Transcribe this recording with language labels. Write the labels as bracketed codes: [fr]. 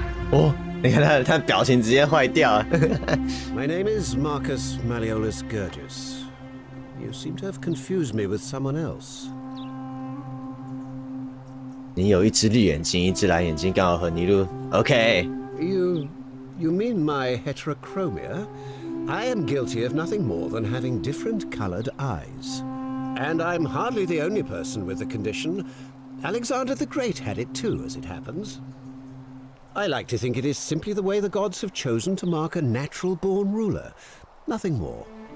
[zh] 哦，你看他表情直接坏掉。 [en] My name is Marcus Malleolus Gurgis. You seem to have confused me with someone else. [zh] 你有一只绿眼睛，一只蓝眼睛，刚好和你录。 [en] OK。 You mean my heterochromia? I am guilty of nothing more than having different colored eyes. And I'm hardly the only person with the condition. Alexander the Great had it too, as it happens. I like to think it is simply the way the gods have chosen to mark a natural-born ruler. Nothing more.